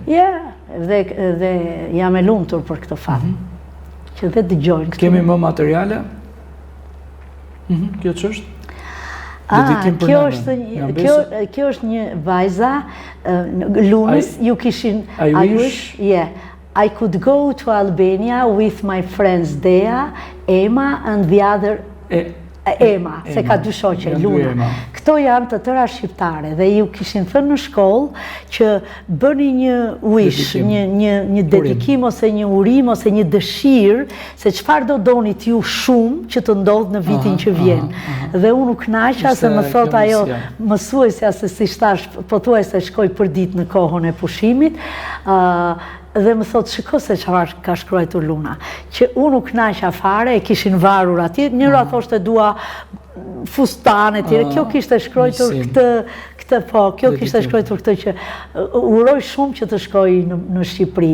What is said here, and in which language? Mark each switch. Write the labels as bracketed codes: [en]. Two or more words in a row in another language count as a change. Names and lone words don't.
[sq] Ja, dhe jam e lumtur për këtë fat. Që dhe dëgjojnë këtu. Kemi më materiale? Kjo ç'është? Kjo është një vajza, Lunës, ju kishin... [en] I wish? Yeah. I could go to Albania with my friends Dea, Emma and the other... [sq] Emma, se ka 2 shoqe, Luna. Këto janë të tëra shqiptare dhe ju kishin thënë në shkollë që bëni një wish, një dedikim ose një urim ose një dëshirë se çfarë do donit ju shumë që të ndodhë në vitin që vjen. Dhe unë u kënaqa se më thot ajo mësuesja se si shtash, pothuajse shkoj për ditë në kohën e pushimit, dhe më thot, shiko se çfarë ka shkruar Luna, që unë u kënaqa fare, e kishin varur atje, njëra thoshte dua fustan e tjere, kjo kishte shkruar këtë po, kjo kishte shkruar këtë që uroj shumë që të shkoj në Shqipëri.